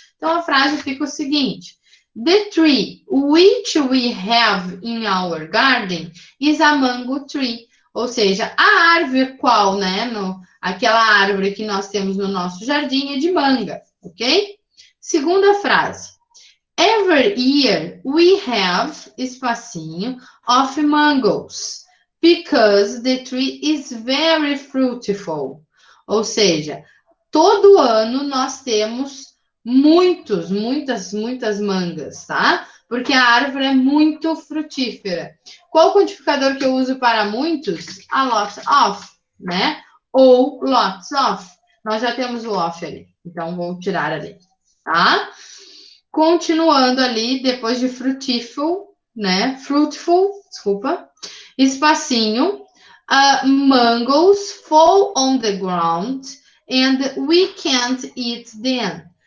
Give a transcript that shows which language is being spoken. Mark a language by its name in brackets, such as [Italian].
[Portuguese] Então, a frase fica o seguinte: [English] The tree which we have in our garden is a mango tree. [Portuguese] Ou seja, a árvore qual, né? Aquela árvore que nós temos no nosso jardim é de manga, ok? Segunda frase. [English] Every year we have, [Portuguese] espacinho, [English] of mangoes, because the tree is very fruitful. [Portuguese] Ou seja, todo ano nós temos muitas mangas, tá? Porque a árvore é muito frutífera. Qual o quantificador que eu uso para muitos? [English] A lot of, né? Ou lots of. [Portuguese] Nós já temos o of ali, então vou tirar ali, tá? Continuando ali, depois de fruitful, né? Fruitful, desculpa. Espacinho. [English] Mangoes fall on the ground and we can't eat them.